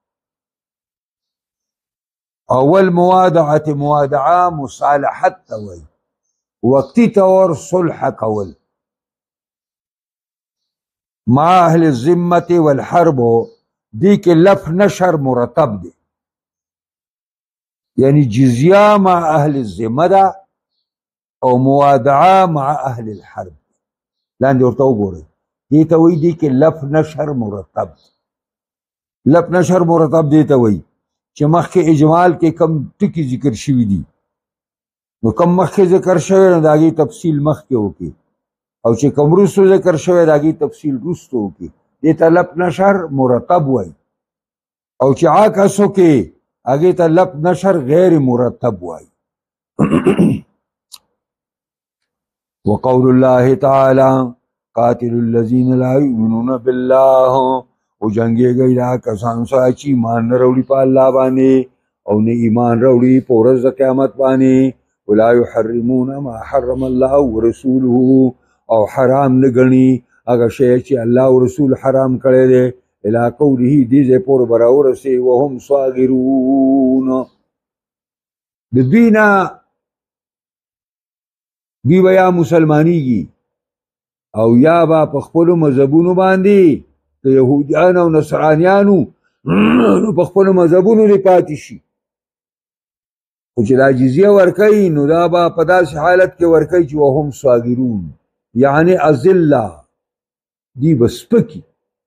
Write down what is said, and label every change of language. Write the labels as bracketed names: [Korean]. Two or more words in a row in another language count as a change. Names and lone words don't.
[Pashto] اول موادعه مصالحت توای وقتی طور صلح کول [Arabic] مع اهل الذمه والحرب [Pashto] دی کې [Arabic] لف نشر مرتب [Pashto] دی یعنی جزیه [Arabic] مع اهل الذمه [Pashto] ده او موادعه [Arabic] مع اهل الحرب [Pashto] لاندې ورته وګورئ دې ته وایي دې کې [Arabic] لف نشر [Pashto] مرتب دې ته وایي چې مخکې اجمال کې کم ټکي ذکر شوي دي نو کم مخکې ذکر شوی نو د هغې تفصیل مخکې وکړي او چې کوم وروستو ذکر شوی د هغې تفصیل وروستو وکړي دې ته [Arabic] لف نشر مرتب [Pashto] وایي او چې عکس وکړي هغې ته [Arabic] لف نشر غیر مرتب [Pashto] وایي [Arabic] وقول الله تعالى قاتل الذين لا يؤمنون بالله [Pashto] او جنگي گئی دا کسان سره چې ایمان نه راوړي په الله باندې او نه ایمان راوړي په ورځ د قیامت باندې [Arabic] ولا يحرمون ما حرم الله ورسوله [Pashto] او حرام نه ګڼي هغه شی چې الله او رسول حرام کړی دی [Arabic] الى قوله [Pashto] دې ځای پورې به راورسي [Arabic] وهم صاغرون [Pashto] د دوی نه دوی به یا مسلمانیږي او یا به په خپلو مذهبونو باندې د یهودیانو او نصرانیانو نو په خپلو مذهبونو دې پاتې شي خو چې دا جزیه ورکوي نو دا به په داسې حالت کې ورکوي چې [Arabic] وهم صاغرون [Pashto] یعنی اذله دی به سپکي